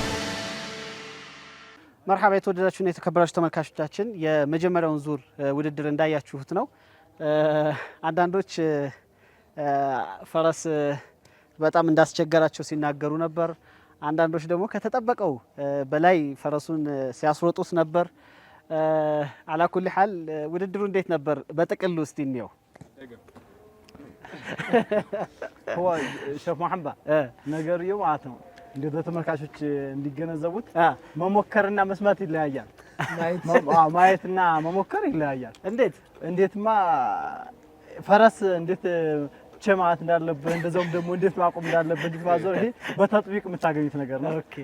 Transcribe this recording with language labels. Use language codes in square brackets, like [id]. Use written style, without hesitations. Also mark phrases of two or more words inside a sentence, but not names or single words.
[am] መርሐባ የተወደዳችሁና የተከበራችሁ ተመልካቾቻችን የመጀመሪያውን ዙር ውድድር እንዳያችሁት ነው። አንዳንዶች ፈረስ በጣም እንዳስቸገራቸው ሲናገሩ ነበር። አንዳንዶች ደግሞ ከተጠበቀው በላይ ፈረሱን ሲያስሮጡት ነበር። [ar] على كل حال [am] ውድድሩ እንዴት ነበር በጥቅሉ እስቲ እንየው። [ar] هو شيخ محمد [am] ነገርየው ማለት ነው እንደ ተመልካቾች እንዲገነዘቡት መሞከርና መስማት ይለያያል። ማየትና መሞከር ይለያያል። እንዴትማ ፈረስ እንዴት ቸማት እንዳለበት እንደዛውም ደግሞ እንዴት ማቆም እንዳለበት እንዴት ማዞር ይሄ በተጥቢቅ የምታገኙት ነገር ነው።